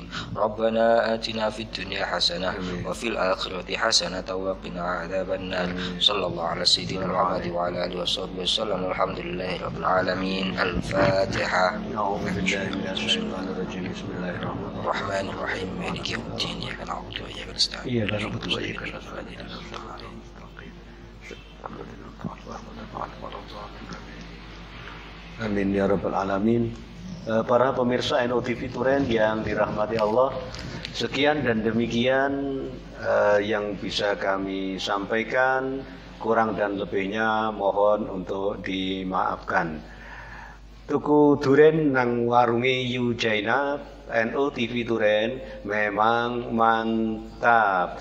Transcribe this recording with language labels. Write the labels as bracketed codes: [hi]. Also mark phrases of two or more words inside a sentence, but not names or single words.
[ar] ربنا آتنا في الدنيا حسنة وفي الآخرة حسنة وقنا عذاب النار. صلى الله على سيدنا محمد وعلى آله وصحبه وسلم. الحمد لله رب العالمين. Al-Fatihah. بسم الله الرحمن الرحيم. مالك يوم الدين. إياك نعبد وإياك نستعين. إياك نعبد وإياك نستعين. Iyyaka na'budu wa iyyaka nasta'in. آمين يا رب العالمين. [id] Para pemirsa NOTV Turen yang dirahmati Allah, sekian dan demikian yang bisa kami sampaikan. Kurang dan lebihnya mohon untuk dimaafkan. [jv] Tuku duren nang warungi Yu Jainab NOTV Turen memang mantap.